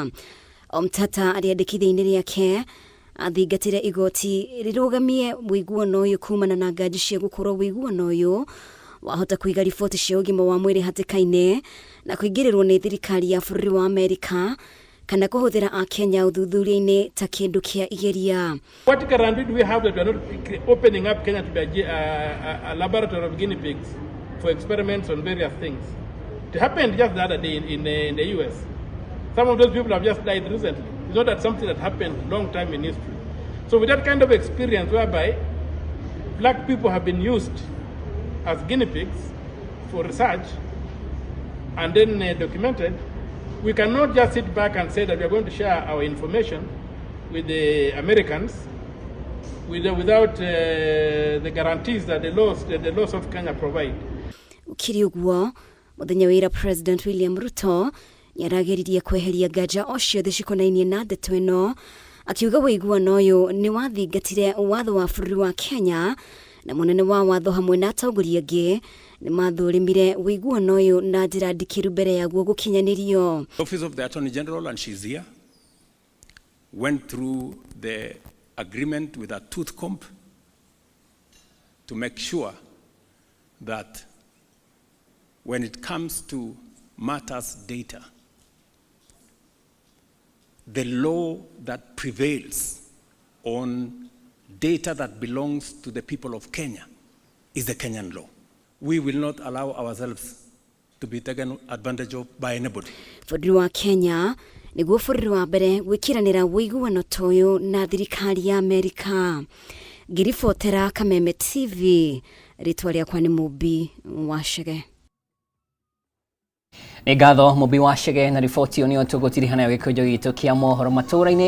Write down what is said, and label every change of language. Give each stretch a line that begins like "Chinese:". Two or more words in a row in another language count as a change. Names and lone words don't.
Kikuyu: Omtata arĩandĩkithia-inĩ rĩake athingatĩre igoti rĩrũgamie ũiguano ũyũ kumana na ngaji cia gũkorwo ũiguano ũyũ wahota kũiga riboti cia ũgima wa mwĩrĩ hatĩka-inĩ na kũingĩrĩrwo nĩ thirikari ya bũrũri wa Amerika kana kũhũthĩra Akenya ũthuthuria-inĩ ta kĩndũ kĩa igeria.
English: What guarantee do we have that we are not opening up Kenya to be a laboratory of guinea pigs for experiments on various things? It happened just the other day in the US. Some of those people have just died recently. It's not that something that happened long time in history. So with that kind of experience whereby black people have been used as guinea pigs for research and then documented, we cannot just sit back and say that we are going to share our information with the Americans without the guarantees that the laws of Kenya provide.
Kikuyu: Ukiri ũguo, mũthenya wa ira President William Ruto nĩarageririe kweheria nganja o ciothe cikonainie na ndeto ĩno, akiuga ũiguano ũyũ nĩ wathingatire watho wa bũrũri wa Kenya na mũnene wa watho hamwe na atongoria angĩ nĩ mathũrimire ũiguano ũyũ na njĩra ndikĩru mbere yaguo gũkinyanĩrio.
English: The Office of the Attorney General, and she's here, went through the agreement with a tooth comb to make sure that when it comes to matters data, the law that prevails on data that belongs to the people of Kenya is the Kenyan law. We will not allow ourselves to be taken advantage of by anybody.
Kikuyu: Bũrũri wa Kenya nĩguo bũrũri wa mbere gwĩkĩranĩra ũiguano ta ũyũ na thirikari ya Amerika. Ngĩribotera Kameme TV, rĩtwa rĩakwa nĩ Mũmbi wa Chege. Nĩ ngatho Mũmbi wa Chege na riboti ĩyo nĩyo tũgũtiriha nayo gĩkũnjo gitũ kĩa mohoro matũra-inĩ.